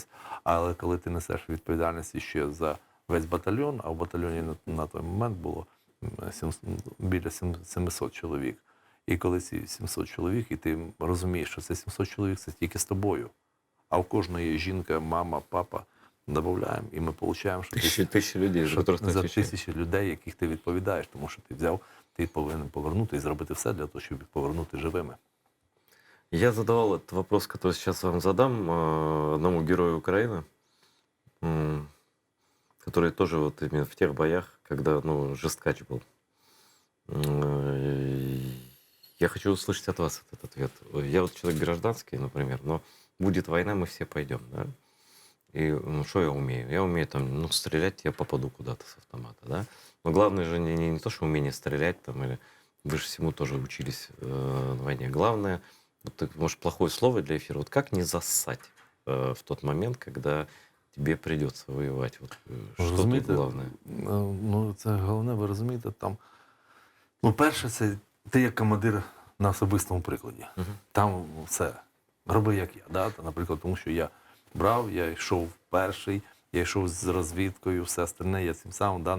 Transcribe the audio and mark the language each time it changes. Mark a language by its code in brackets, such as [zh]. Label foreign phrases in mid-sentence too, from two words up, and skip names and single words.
[uk] Але коли ти несеш відповідальності ще за весь батальйон, а в батальйоні на той момент було біля 700 чоловік. І коли ці 700 чоловік, і ти розумієш, що це 700 чоловік, це тільки з тобою. А в кожної жінка, мама, папа додаємо, і ми отримуємо, що [ru] Тысячи людей, за которых ты за отвечаешь. [uk] тисячі людей, яких ти відповідаєш, тому що ти взяв, ти повинен повернути і зробити все для того, щоб їх повернути живими. [ru] Я задавал этот вопрос, который сейчас вам задам, одному герою Украины, который тоже вот именно в тех боях, когда, ну, жесткач был. Я хочу услышать от вас этот ответ. Я вот человек гражданский, например, но будет война, мы все пойдем, да? И что я умею? Я умею там, ну, стрелять, я попаду куда-то с автомата, да? Но главное же не то, что умение стрелять там, или вы же всему тоже учились на войне. Главное, вот, может, плохое слово для эфира, вот как не зассать в тот момент, когда тебе придется воевать? Вот, что тут [uk] Розумієте, [ru] главное? [uk] Ну, це головне, ви розумієте, там. Ну, перше, це ти як командир на особистому прикладі. Там все. Роби як я. Да? Наприклад, тому що я брав, я йшов перший, я йшов з розвідкою, все остальне, я цим самим, да?